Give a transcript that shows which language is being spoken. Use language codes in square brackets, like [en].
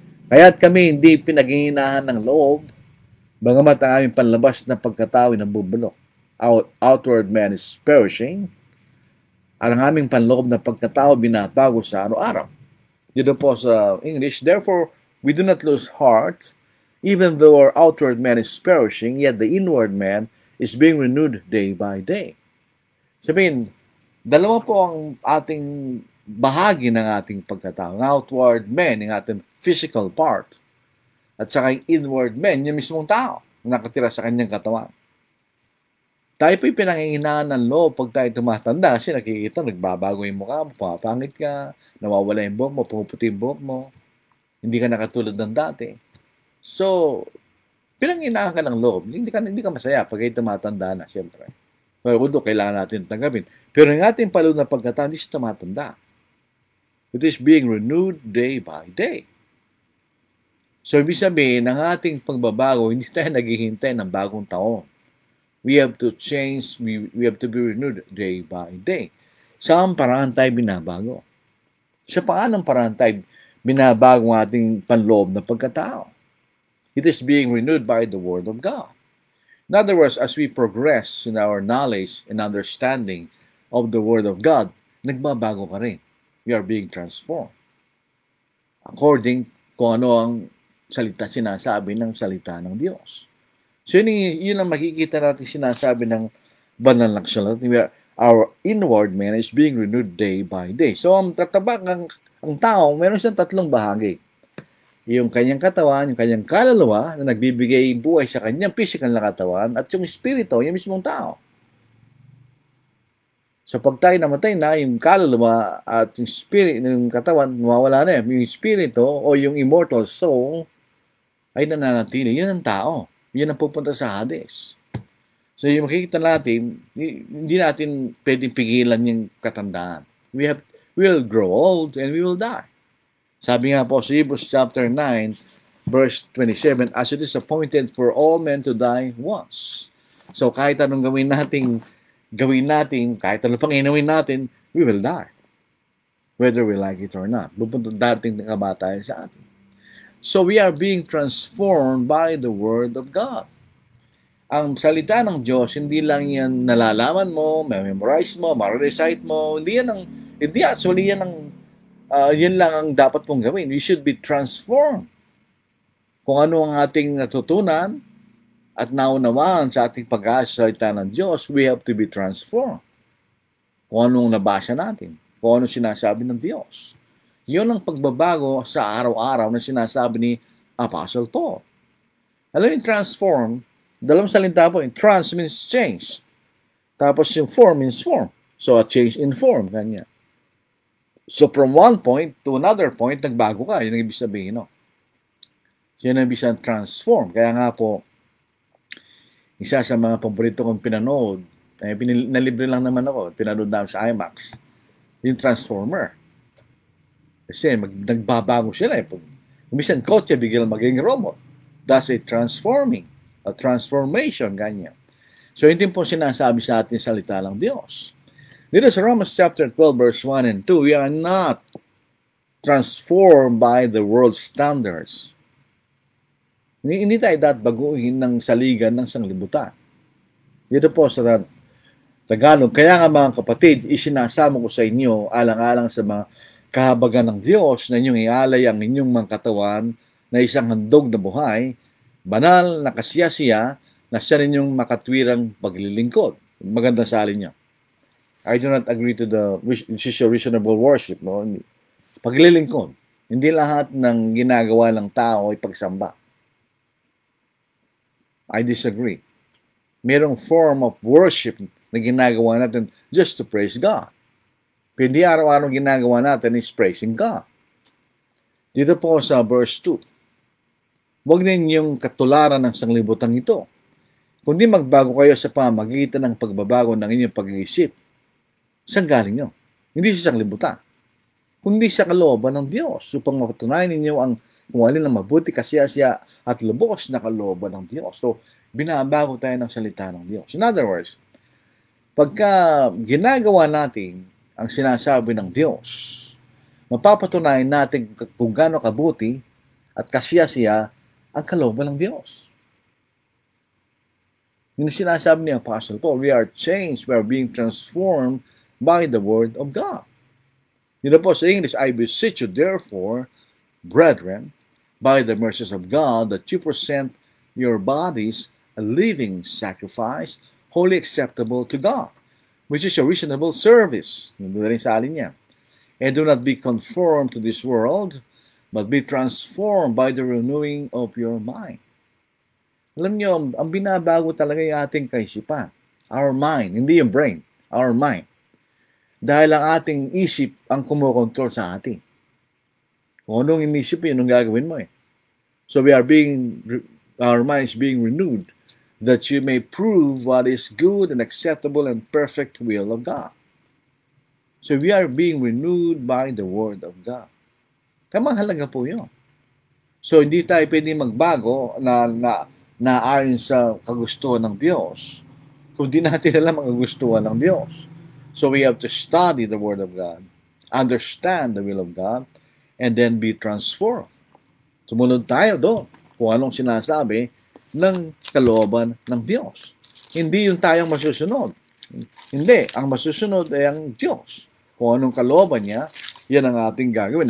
[tl] Kaya't kami hindi pinaghihinahan ng loob, bagamat ang aming panlabas na pagkatao ay nabubulok. [en] Outward man is perishing, [tl] at ang aming panloob na pagkatao binabago sa araw-araw. Dito po sa English, [en] therefore, we do not lose heart, even though our outward man is perishing, yet the inward man is being renewed day by day. [tl] Sabihin, dalawa po ang ating bahagi ng ating pagkatao. Ang outward man, yung ating physical part, at saka yung inward man, yung mismong tao, nakatira sa kanyang katawan. Tayo po'y pinanghihinaan ng loob pag tayo tumatanda kasi nakikita, nagbabago yung mukha mo, pumapangit ka, nawawala yung buhok mo, pumuputi yung buhok mo, hindi ka nakatulad ng dati. So, pinanghihinaan ka ng loob. Hindi ka masaya pag kayo tumatanda na, siyempre. Pero kailangan natin tanggapin. Pero yung ating palud na pagkatanda, hindi siya tumatanda. [en] It is being renewed day by day. [tl] So, ibig sabihin, ang ating pagbabago, hindi tayo naghihintay ng bagong taon. [en] We have to change, we have to be renewed day by day. [tl] Saan paraan tayo binabago? Sa paanong paraan tayo binabago ang ating panloob na pagkatao? [en] It is being renewed by the Word of God. In other words, as we progress in our knowledge and understanding of the Word of God, [tl] nagbabago ka rin. [en] We are being transformed. [tl] According kung ano ang sinasabi ng salita ng Diyos. So yun ang makikita natin sinasabi ng banal na aksulat. [en] Our inward man is being renewed day by day. [tl] So ang tatabak ang tao, meron siyang tatlong bahagi. Yung kanyang katawan, yung kanyang kaluluwa na nagbibigay buhay sa kanyang physical na katawan, at yung espiritu, yung mismong tao. So pag tayo namatay na, yung kaluluwa at yung spirit, yung katawan, mawawala na yung espiritu o yung immortal soul ay nananatili. Yun ang tao. Yun ang pupunta sa Hades. So yung makikita natin, hindi natin pwedeng pigilan yung katandaan. [en] We will grow old and we will die. [tl] Sabi nga po sa Hebrews chapter 9, [en] Verse 27, as it is appointed for all men to die once. [tl] So kahit anong gawin natin, kahit anong panginawin natin, [en] we will die. Whether we like it or not. [tl] Dating ng kamatayan sa atin. [en] So we are being transformed by the Word of God. [tl] Ang salita ng Diyos, hindi lang yan nalalaman mo, memorize mo, ma-recite mo, hindi actually yan lang ang dapat mong gawin. [en] We should be transformed. [tl] Kung ano ang ating natutunan at naunawaan sa ating pag-aaral sa salita ng Diyos, [en] we have to be transformed. [tl] Kung anong nabasa natin, kung anong sinasabi ng Diyos. Yun ang pagbabago sa araw-araw na sinasabi ni Apostle Paul. Alam yung transform, dalawang salita po, yung trans means change. Tapos yung form means form. [en] So a change in form, [tl] ganyan. So from one point to another point, nagbago ka. Yun ang ibig sabihin, no? Yun ang ibig sabihin, transform. Kaya nga po, isa sa mga paborito kong pinanood, nalibre lang naman ako, pinanood namin sa IMAX, yung Transformer. Kasi nagbabago sila. Minsan kotse, biglang maging robot. [en] That's a transformation, ganyan. [tl] So, hindi po sinasabi sa atin salita ng Diyos. [en] Dito sa Romans chapter 12, verse 1 and 2, we are not transformed by the world's standards. [tl] Hindi tayo dapat baguhin ng saligan ng sanglibutan. Dito po sa Tagalog, kaya nga mga kapatid, isinasama ko sa inyo, alang-alang sa mga kahabagan ng Diyos na inyong ialay ang inyong mga katawan na isang handog na buhay, banal na kasiyasiya na siya ninyong makatwirang paglilingkod. Magandang salin niya. [en] I do not agree to this is your reasonable worship. [tl] No? Paglilingkod. Hindi lahat ng ginagawa ng tao ay pagsamba. [en] I disagree. Merong form of worship [tl] na ginagawa natin [en] just to praise God. [tl] Pero hindi araw-araw ginagawa natin [en] is praising God. [tl] Dito po sa verse 2, huwag ninyong katularan ng sanglibutan ito, kundi magbago kayo sa pamagitan ng pagbabago ng inyong pag-iisip. Saan galing nyo? Hindi sa sanglibutan, kundi sa kalooban ng Diyos, upang mapatunayan ninyo ang kung alin ang mabuti, kasiyasya at lubos na kalooban ng Diyos. So, binabago tayo ng salita ng Diyos. [en] In other words, [tl] pagka ginagawa natin ang sinasabi ng Diyos, mapapatunayan natin kung gaano kabuti at kasiyasya ang kalooban ng Diyos. Yung sinasabi ni [en] Apostle Paul, we are changed, we are being transformed by the Word of God. [tl] Dito po sa [en] English, I beseech you therefore, brethren, by the mercies of God, that you present your bodies a living sacrifice, wholly acceptable to God, which is your reasonable service. [tl] Yung rin sa alin niya. [en] And do not be conformed to this world, but be transformed by the renewing of your mind. [tl] Alam niyo, ang binabago talaga yung ating kaisipan. [en] Our mind, [tl] hindi yung brain. [en] Our mind. [tl] Dahil ang ating isip ang kumokontrol sa atin. Kung anong inisip, yun ang gagawin mo eh. [en] So our mind is being renewed, that you may prove what is good and acceptable and perfect will of God. So we are being renewed by the Word of God. [tl] Kamahalaga po yun. So hindi tayo pwede magbago na ayon sa kagustuhan ng Diyos, kung di natin alam ang kagustuhan ng Diyos. [en] So we have to study the Word of God, understand the will of God, and then be transformed. [tl] Sumunod tayo doon kung anong sinasabi ng kalooban ng Diyos. Hindi yung tayong masusunod. Hindi. Ang masusunod ay ang Diyos. Kung anong kalooban niya, yan ang ating gagawin.